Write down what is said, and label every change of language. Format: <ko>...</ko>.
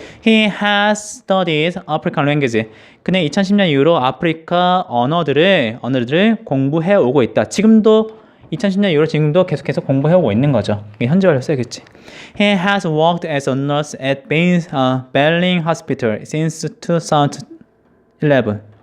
<en>He has studied African languages.</en> <ko>그는 2010년 이후로 아프리카 언어들을 공부해 오고 있다. 지금도 2010년 이후로 지금도 계속 공부해 오고 있는 거죠. 현재 완료 써야겠지.</ko> <en>He has worked as a nurse at Belling Hospital since 2011.</en>